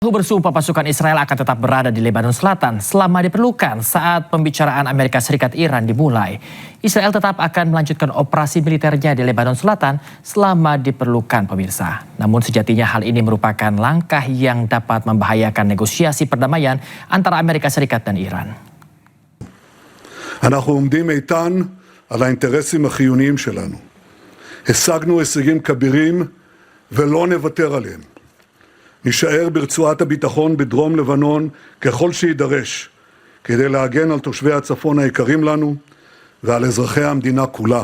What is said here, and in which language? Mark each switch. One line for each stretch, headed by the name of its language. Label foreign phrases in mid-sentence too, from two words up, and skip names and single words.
Indonesian: Bersumpah pasukan Israel akan tetap berada di Lebanon Selatan selama diperlukan saat pembicaraan Amerika Serikat Iran dimulai. Israel tetap akan melanjutkan operasi militernya di Lebanon Selatan selama diperlukan, pemirsa. Namun sejatinya hal ini merupakan langkah yang dapat membahayakan negosiasi perdamaian antara Amerika Serikat dan Iran.
Hebrew: אנחנו עומדים איתן על האינטרסים החיוניים שלנו. השגנו הישגים כבירים ולא נוותר עליהם. נשאר ברצועת הביטחון בדרום לבנון ככל שידרש, כדי להגן על תושבי הצפון היקרים לנו ועל אזרחי המדינה כולה.